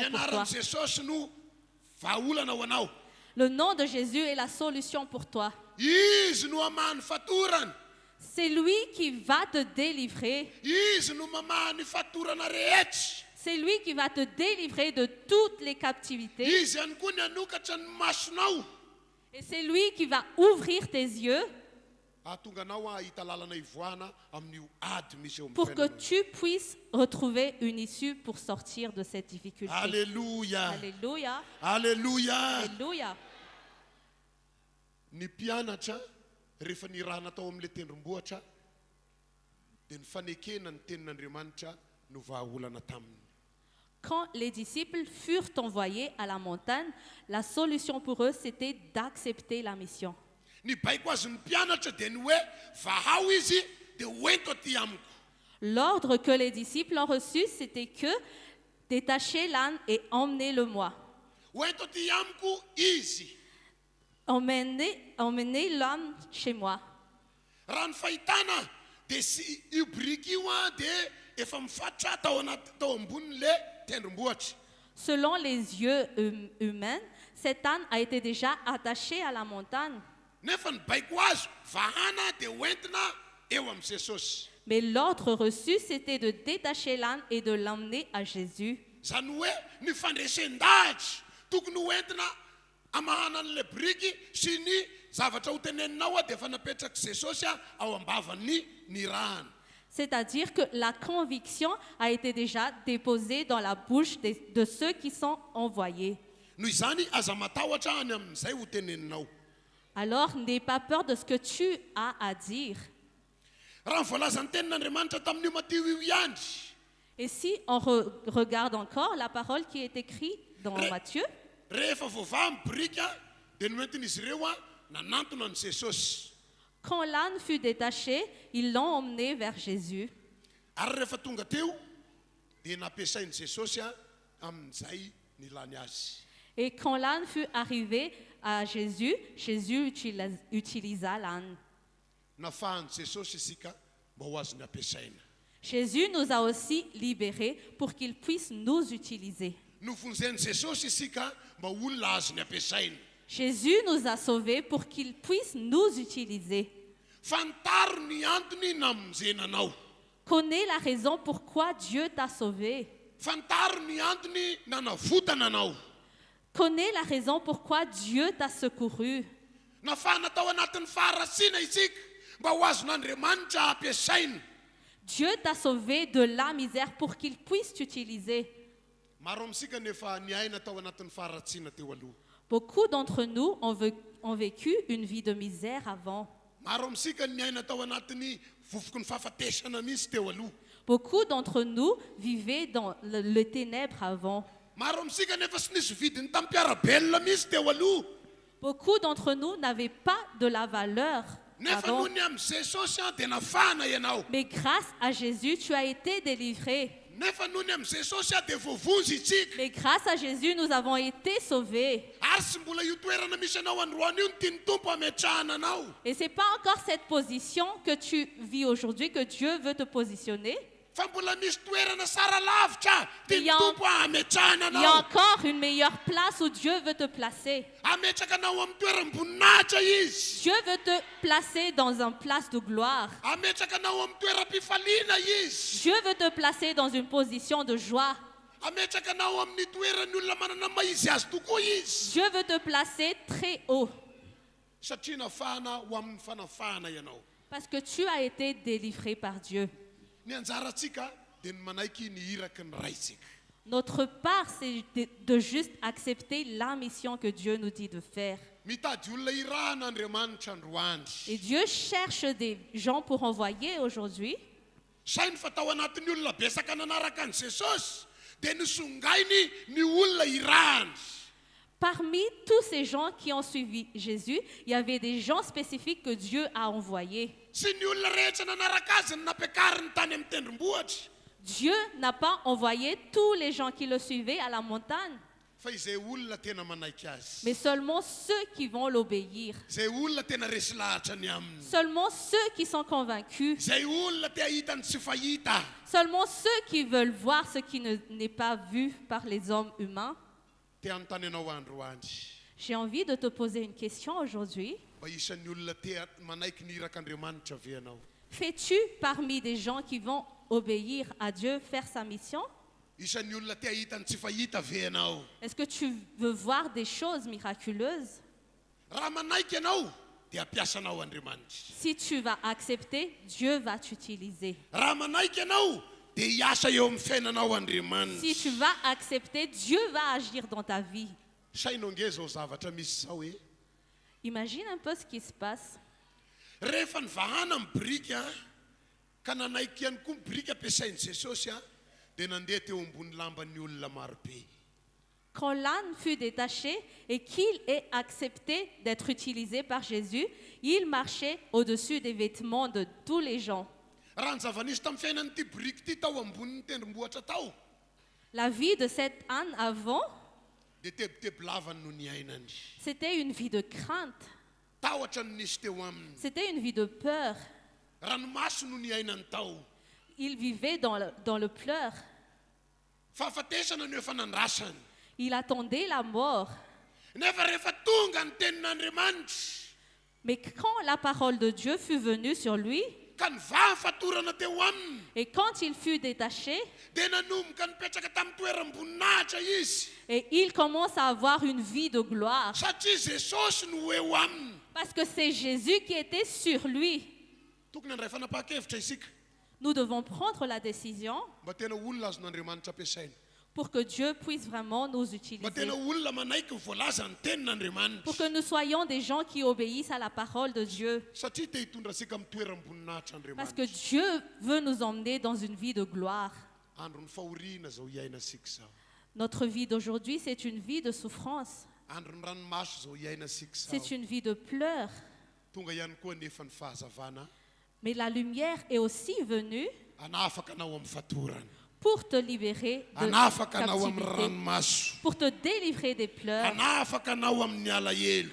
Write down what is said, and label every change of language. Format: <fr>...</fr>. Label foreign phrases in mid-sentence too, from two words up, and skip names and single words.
<mg>Ny</mg> <fr>pour toi.</fr> <mg>anaran'i Jesosy no vahaolana ho anao.</mg> <fr>Le nom de Jésus est la solution pour toi.</fr> <mg>Izy no amaha ny fatorana.</mg> <fr>C'est lui qui va te délivrer.</fr> <mg>Izy no mamaha ny fatorana rehetra.</mg> <fr>C'est lui qui va te délivrer de toutes les captivités.</fr> <mg>Izy ihany koa ny anokatra ny masonao.</mg> <fr>Et c'est lui qui va ouvrir tes yeux</fr> <mg>Ahatonga anao ahita lalana ivoahana amin'io ady misy eo amin'ny</mg> <fr>pour que</fr> <mg>fiainanao.</mg> <fr>tu puisses retrouver une issue pour sortir de cette difficulté. Alléluia. Alléluia. Alléluia. Alléluia.</fr> <mg>Ny mpianatra rehefa nirahana tao amin'ilay tendrombohitra dia ny fanekena ny tenin'Andriamanitra no vahaolana taminy.</mg> <fr>Quand les disciples furent envoyés à la montagne, la solution pour eux, c'était d'accepter la mission.</fr> <mg>Ny baiko azy ny mpianatra dia ny hoe vahao izy dia hoento aty amiko.</mg> <fr>L'ordre que les disciples ont reçu, c'était que détachez l'âne et emmenez-le-moi.</fr> <mg>Hoento aty amiko izy.</mg> <fr>Emmenez l'âne chez moi.</fr> <mg>Raha ny fahitana dia sy io briky io a dia efa mifatotra tao ambonin'le tendrombohitra.</mg> <fr>Selon les yeux humains, cet âne a été déjà attaché à la montagne.</fr> <mg>Nefa ny baiko azo vahana dia hoentina eo amin'ny Jesosy.</mg> <fr>Mais l'ordre reçu, c'était de détacher l'âne et de l'emmener à Jésus.</fr> <mg>Zany hoe ny fandresen-dahatra tokony hoentina amahana an'le briky sy ny zavatra ho teneninao dia efa napetraka Jesosy ao ambavan'ny ny rahana.</mg> <fr>C'est-à-dire que la conviction a été déjà déposée dans la bouche de ceux qui sont envoyés.</fr> <mg>Noho izany aza matahotra any amin'izay ho teneninao.</mg> <fr>Alors, n'aie pas peur de ce que tu as à dire.</fr> <mg>Raha ny voalazan'ny tenin'Andriamanitra tamin'io Matthieu io ihany.</mg> <fr>Et si on regarde encore la parole qui est écrite dans Matthieu,</fr> <mg>Rehefa voavaha ny briky dia noentin'izy ireo nanantona any Jesosy.</mg> <fr>quand l'âne fut détaché, ils l'ont emmené vers Jésus.</fr> <mg>Ary rehefa tonga teo dia nampiasain'i Jesosy amin'izay nilany azy.</mg> <fr>Et quand l'âne fut arrivé à Jésus, Jésus utilisa l'âne.</fr> <mg>Nafahan'i Jesosy isika mba ho azy ny ampiasaina.</mg> <fr>Jésus nous a aussi libérés pour qu'il puisse nous utiliser.</fr> <mg>Novonzen'i Jesosy isika mba olona azy ny ampiasaina.</mg> <fr>Jésus nous a sauvés pour qu'il puisse nous utiliser.</fr> <mg>Fantaro ny antony namonjenanao.</mg> <fr>Connais la raison pourquoi Dieu t'a sauvé.</fr> <mg>Fantaro ny antony nanavotana anao.</mg> <fr>Connais la raison pourquoi Dieu t'a secouru.</fr> <mg>Nafana tao anatin'ny faharasiana isika mba ho azon'Andriamanitra ampiasaina.</mg> <fr>Dieu t'a sauvé de la misère pour qu'il puisse t'utiliser.</fr> <mg>Maro amintsika nefa niaina tao anatin'ny faharatsiana teo aloha.</mg> <fr>Beaucoup d'entre nous ont vécu une vie de misère avant.</fr> <mg>Maro amintsika niaina tao anatin'ny vovoky ny fahafatesana mihitsy teo aloha.</mg> <fr>Beaucoup d'entre nous vivaient dans le ténèbre avant.</fr> <mg>Maro amintsika nefa sy nisy vidiny tamin'ny mpiarabelona mihitsy teo aloha.</mg> <fr>Beaucoup d'entre nous n'avaient pas de la valeur</fr> <mg>Nefa</mg> <fr>avant.</fr> <mg>noho ny amin'ny Jesosy dia nafana ianao.</mg> <fr>Mais grâce à Jésus, tu as été délivré.</fr> <mg>Nefa noho ny amin'ny Jesosy dia voavonjy itsika.</mg> <fr>Mais grâce à Jésus, nous avons été sauvés.</fr> <mg>Ary sy mbola io toerana misy anao androany io ny tiany tompo ametrahana anao.</mg> <fr>Et ce n'est pas encore cette position que tu vis aujourd'hui que Dieu veut te positionner.</fr> <mg>Fa mbola misy toerana sara lavitra tiany</mg> <fr>Il y a-</fr> <mg>tompo ametrahana</mg> <fr>Il y a</fr> <mg>anao.</mg> <fr>encore une meilleure place où Dieu veut te placer.</fr> <mg>Ametraka anao amin'ny toeram-boninahitra izy.</mg> <fr>Dieu veut te placer dans une place de gloire.</fr> <mg>Ametraka anao amin'ny toeram-pifaliana izy.</mg> <fr>Dieu veut te placer dans une position de joie.</fr> <mg>Ametraka anao amin'ny toerany olona manana maizy azy tokoa izy.</mg> <fr>Dieu veut te placer très haut</fr> <mg>Satria nafana ho amin'ny fanafahana ianao.</mg> <fr>parce que tu as été délivré par Dieu.</fr> <mg>Ny anjarantsika dia ny manaiky ny iraky ny raitsika.</mg> <fr>Notre part, c'est de juste accepter la mission que Dieu nous dit de faire.</fr> <mg>mitady olona irahan'andriamanitra androandry.</mg> <fr>Et Dieu cherche des gens pour envoyer aujourd'hui.</fr> <mg>Sainy fa tao anatin'ny olona betsaka nanaraka an' Jesosy dia nisongainy ny olona irahany.</mg> <fr>Parmi tous ces gens qui ont suivi Jésus, il y avait des gens spécifiques que Dieu a envoyés.</fr> <mg>Sy ny olona rehetra nanaraka azy ny napiakariny tany amin'ny tendrombohitra.</mg> <fr>Dieu n'a pas envoyé tous les gens qui le suivaient à la montagne,</fr> <mg>Fa izay olona tena manaiky azy.</mg> <fr>mais seulement ceux qui vont l'obéir.</fr> <mg>Izay olona tena resy lahatra ny aminy.</mg> <fr>Seulement ceux qui sont convaincus.</fr> <mg>Izay olona te ahitany tsy fahita.</mg> <fr>Seulement ceux qui veulent voir ce qui n'est pas vu par les hommes humains.</fr> <mg>Te anontany ianao androandry.</mg> <fr>J'ai envie de te poser une question aujourd'hui.</fr> <mg>Mba isan'ny olona te manaiky ny irak'Andriamanitra ve ianao?</mg> <fr>Fais-tu parmi des gens qui vont obéir à Dieu, faire sa mission?</fr> <mg>Isan'ny olona te ahitany tsy fahita ve ianao?</mg> <fr>Est-ce que tu veux voir des choses miraculeuses?</fr> <mg>Raha manaiky ianao dia ampiasanao Andriamanitra.</mg> <fr>Si tu vas accepter, Dieu va t'utiliser.</fr> <mg>Raha manaiky ianao dia hiasa eo amin'ny fiainanao Andriamanitra.</mg> <fr>Si tu vas accepter, Dieu va agir dans ta vie.</fr> <mg>Sainao nge zao zavatra misy zao hoe</mg> <fr>Imagine un peu ce qui se passe.</fr> <mg>rehefa nivahana amin'ny brika ka nanaiky ihany koa ny brika ampiasain'i Jesosy dia nandeha teo ambony lamban'ny olona marobe.</mg> <fr>Quand l'âne fut détaché et qu'il ait accepté d'être utilisé par Jésus, il marchait au-dessus des vêtements de tous les gens.</fr> <mg>Raha ny zava-nisy tamin'ny fiainan'ity brika ity tao ambonin'ny tendrombohitra tao</mg> <fr>La vie de cet âne avant,</fr> <mg>dia tebiteby lavany no ny ainany.</mg> <fr>c'était une vie de crainte,</fr> <mg>Tahotra no nisy teo aminy.</mg> <fr>c'était une vie de peur.</fr> <mg>Ranomaso no ny ainany tao.</mg> <fr>Il vivait dans le pleur.</fr> <mg>Fahafatesana no efa nandrasany.</mg> <fr>Il attendait la mort.</fr> <mg>Nefa rehefa tonga ny tenin'Andriamanitra</mg> <fr>Mais quand la parole de Dieu fut venue sur lui,</fr> <mg>ka nivaha fatorana teo aminy</mg> <fr>et quand il fut détaché,</fr> <mg>dia nanomboka nipetraka tamin'ny toeram-boninahitra izy</mg> <fr>et il commence à avoir une vie de gloire,</fr> <mg>satria Jesosy no eo aminy.</mg> <fr>parce que c'est Jésus qui était sur lui.</fr> <mg>Tokony handray fanapa-kevitra isika</mg> <fr>Nous devons prendre la décision</fr> <mg>mba tena olona azon'Andriamanitra ampiasaina.</mg> <fr>pour que Dieu puisse vraiment nous</fr> <mg>Mba</mg> <fr>utiliser.</fr> <mg>tena olona manaiky ny voalaza ny</mg> <fr>Pour</fr> <mg>tenin'Andriamanitra.</mg> <fr>que nous soyons des gens qui obéissent à la parole de Dieu.</fr> <mg>Satria te hitondra asika amin'ny toeram-boninahitra</mg> <fr>Parce que</fr> <mg>Andriamanitra.</mg> <fr>Dieu veut nous emmener dans une vie de gloire.</fr> <mg>Andro ny fahoriana zao hiaina asika zao.</mg> <fr>Notre vie d'aujourd'hui, c'est une vie de souffrance.</fr> <mg>Andro ny ranomaso zao hiaina asika zao.</mg> <fr>C'est une vie de pleurs.</fr> <mg>Tonga ihany koa nefa ny fahazavana</mg> <fr>Mais la lumière est aussi venue</fr> <mg>hanafaka anao amin'ny fatorana.</mg> <fr>pour te libérer de</fr> <mg>Hanafaka anao amin'ny</mg> <fr>captivité,</fr> <mg>ranomaso.</mg> <fr>pour te délivrer des pleurs,</fr> <mg>Hanafaka anao amin'ny alahelo.</mg>